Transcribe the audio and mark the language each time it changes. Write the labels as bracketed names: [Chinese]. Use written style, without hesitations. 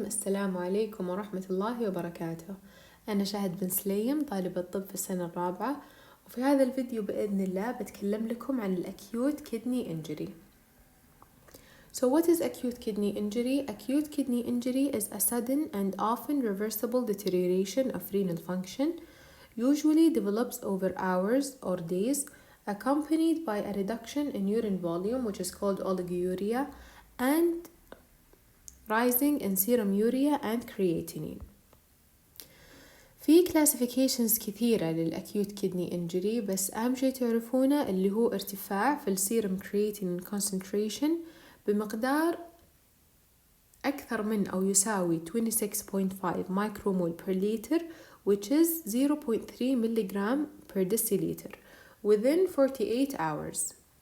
[Arabic] السلام عليكم ورحمة الله وبركاته. أنا شاهد بن سليم، طالبة طب في السنة الرابعة، وفي هذا الفيديو بإذن الله بتكلم لكم عن Acute Kidney Injury. [English] So what is acute kidney injury? Acute kidney injury is a sudden and often reversible deterioration of renal function, usually develops over hours or days, accompanied by a reduction in urine volume, which is called oliguria, and rising in serum urea and creatinine. [Arabic] في classifications كثيرة للأكيوت كيدني injury، بس أهم شي تعرفونه اللي هو ارتفاع في السيرم creatinine concentration بمقدار أكثر من أو يساوي [English] 26.5 micromole per liter, which is 0.3 milligram per deciliter within 48 hours.